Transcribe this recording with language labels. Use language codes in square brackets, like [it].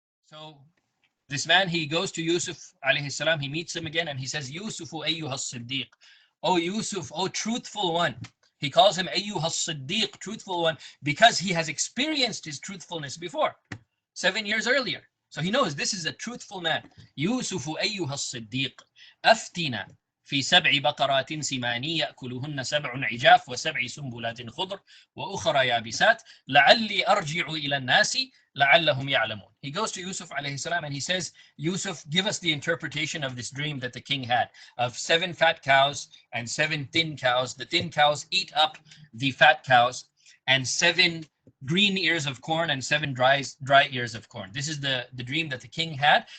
[en] So this man, he goes to Yusuf alayhi salam, he meets him again and he says, [ar] Yusufu ayyuha as-siddiq. [en] Oh Yusuf, oh truthful one. He calls him [ar] ayyuha as-siddiq, [en] truthful one, because he has experienced his truthfulness before, 7 years earlier. So he knows this is a truthful man. [ar] Yusufu ayyuha as-siddiq, aftina في 7 بقرات سمان يأكلهن 7 عجاف و7 سنبلات خضر وأخرى يابسات لعلي أرجع إلى الناس لعلهم يعلمون. [en] He goes to Yusuf alayhi salam and he says, Yusuf, give us the interpretation of this dream that the king had of 7 fat cows and 7 thin cows. The thin cows eat up the fat cows, and 7 green ears of corn and 7 dry ears of corn. This is the dream that the king had.